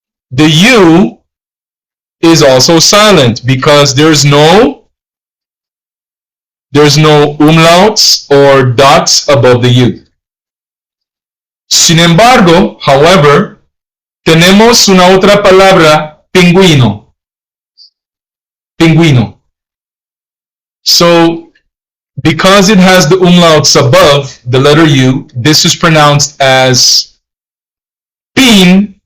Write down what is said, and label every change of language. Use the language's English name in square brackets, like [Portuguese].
[English] The U is also silent because there's no umlauts or dots above the U. [Spanish] Sin embargo, [English] however, [Spanish] tenemos una otra palabra, pingüino. Pingüino. [English] So, because it has the umlauts above the letter U, this is pronounced as pingüino.